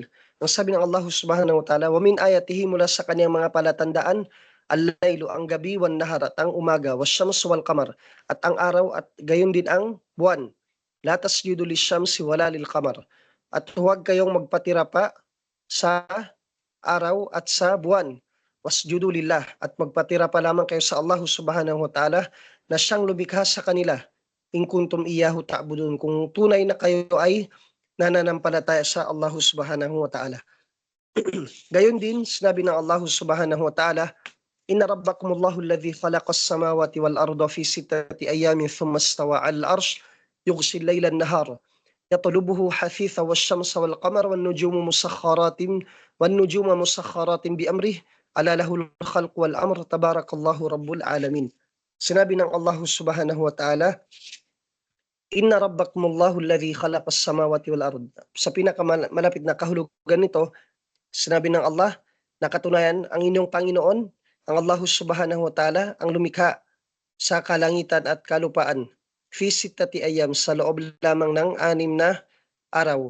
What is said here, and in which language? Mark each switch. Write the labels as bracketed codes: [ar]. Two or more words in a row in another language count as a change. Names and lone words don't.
[tl] Ang sabi ng Allah [ar] سبحانه وتعالى, ومن آياته, [tl] mula sa kanyang mga palatandaan, al-laylu, ang gabi, [ar] والنهار, [tl] at ang umaga, [ar] والشمس والقمر, [tl] at ang araw, at gayon din ang buwan. [ar] لا تسجدوا للشمس ولا للقمر, [tl] at huwag kayong magpatira pa sa araw at sa buwan. [ar] واسجدوا لله, [tl] at magpatira pa lamang kayo sa Allah [ar] سبحانه وتعالى [tl] na siyang lumikha sa kanila. [ar] إن كنتم إياه تعبدون, [tl] kung tunay na kayo ay nananampalataya sa Allah [ar] سبحانه وتعالى. [tl] Gayon din, sinabi ng Allah Subhanahu wa Ta'ala, [ar] إن ربكم الله الذي خلق السماوات والأرض في 6 أيام ثم استوى على العرش يغشي الليل النهار يطلبه حثيثا والشمس والقمر والنجوم مسخرات بأمره ألا له الخلق والأمر تبارك الله رب العالمين. [tl] Sinabi ng Allah [ar] سبحانه وتعالى, إن ربكم الله الذي خلق السماوات والأرض. [tl] Sa pinakamalapit na kahulugan nito, sinabi ng Allah na katunayan, ang inyong Panginoon, ang Allah [ar] سبحانه وتعالى, [tl] ang lumikha sa kalangitan at kalupaan, [ar] في 6 أيام, [tl] sa loob lamang ng 6 na araw.